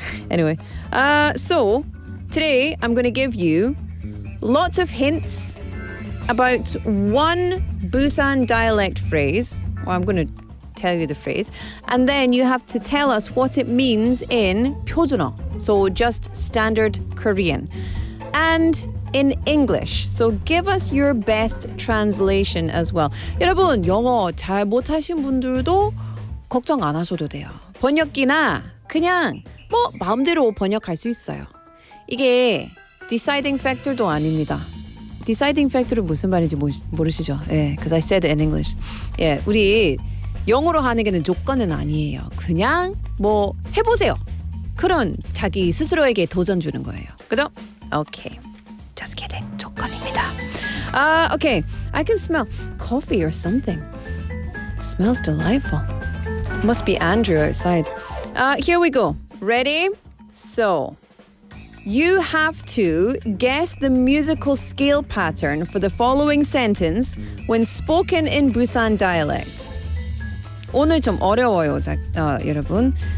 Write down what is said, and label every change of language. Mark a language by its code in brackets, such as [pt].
[en] Anyway, so today I'm going to give you lots of hints about one Busan dialect phrase. Or I'm going to tell you the phrase. And then you have to tell us what it means in 표준어. So just standard Korean. And in English. So give us your best translation as well. [ko] 여러분 영어 잘 못하신 분들도 걱정 안 하셔도 돼요. 번역기나 그냥 뭐 마음대로 번역할 수 있어요. 이게 deciding factor도 아닙니다. deciding factor은 무슨 말인지 모르시죠? [en] 예, because I said it in English. [ko] 예, 우리 영어로 하는 게는 조건은 아니에요. 그냥 뭐 해보세요. 그런 자기 스스로에게 도전 주는 거예요. 그죠? 오케이. [en] Just kidding. [ko] 조건입니다. Okay. [en] I can smell coffee or something. It smells delightful. Must be Andrew outside. Here we go. Ready? So, you have to guess the musical scale pattern for the following sentence when spoken in Busan dialect. [ko] 오늘 좀 어려워요, 여러분.